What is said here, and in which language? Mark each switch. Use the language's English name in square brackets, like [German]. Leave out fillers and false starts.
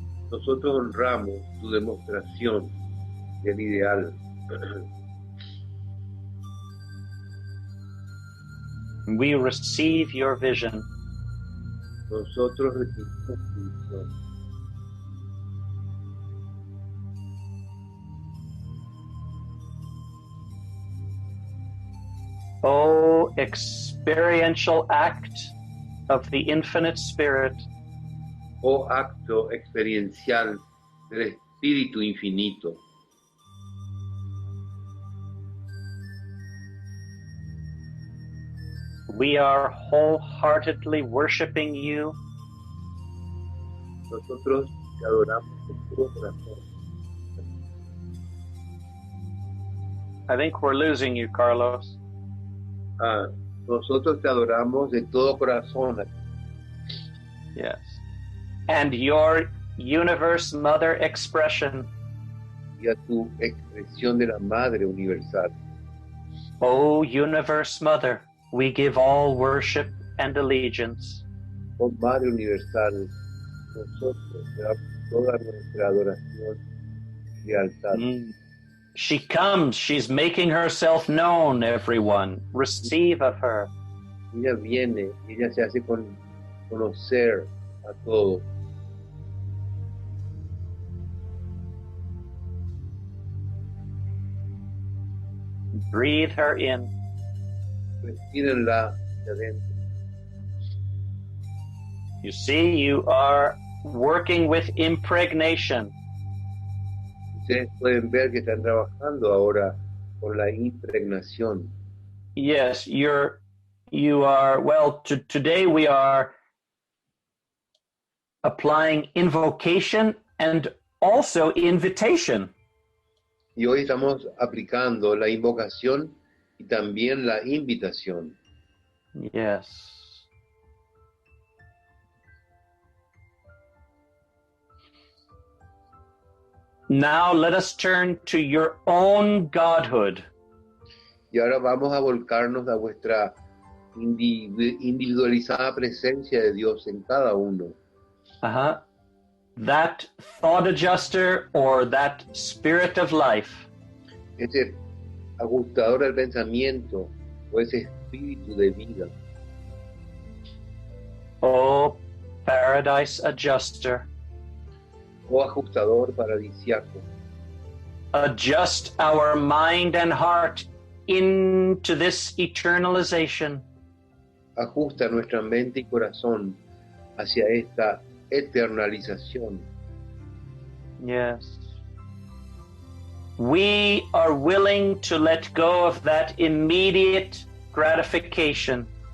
[Spanish] Nosotros honramos tu demostración del ideal. [English] We receive your vision. [Spanish] Nosotros recibimos tu visión. [English] O experiential act of the infinite Spirit, [Spanish] Oh acto experiencial del Espíritu Infinito. [English] we are wholeheartedly worshiping you. [Spanish] Nosotros te adoramos de todo corazón. [English] I think we're losing you, Carlos. [Spanish] Nosotros te adoramos de todo corazón. [English] Yes. And your universe mother expression. [Spanish] Y a tu expresión de la Madre Universal. [English] O universe mother, we give all worship and allegiance. [Spanish] Oh Madre Universal, nosotros te damos toda nuestra adoración y lealtad. [English] She comes, she's making herself known, everyone. Receive of her. [Spanish] Ella viene, ella se hace conocer a todos. [English] Breathe her in. [Spanish] Respírenla de adentro. [English] You see, you are working with impregnation. [Spanish] Ustedes pueden ver que están trabajando ahora con la impregnación. [English] Yes, you are, well, today we are applying invocation and also invitation. [Spanish] Y hoy estamos aplicando la invocación y también la invitación. [English] Yes. Now let us turn to your own godhood. [Spanish] Y ahora vamos a volcarnos a vuestra individualizada presencia de Dios en cada uno. [English] Uh-huh. That thought adjuster or that spirit of life. [Spanish] Ese ajustador del pensamiento o ese espíritu de vida. [English] Oh, paradise adjuster. [Spanish] O ajustador paradisiaco. [English] Adjust our mind and heart into this eternalization. [Spanish] Ajusta nuestra mente y corazón hacia esta eternalización. [English] Yes. We are willing to let go of that immediate gratification.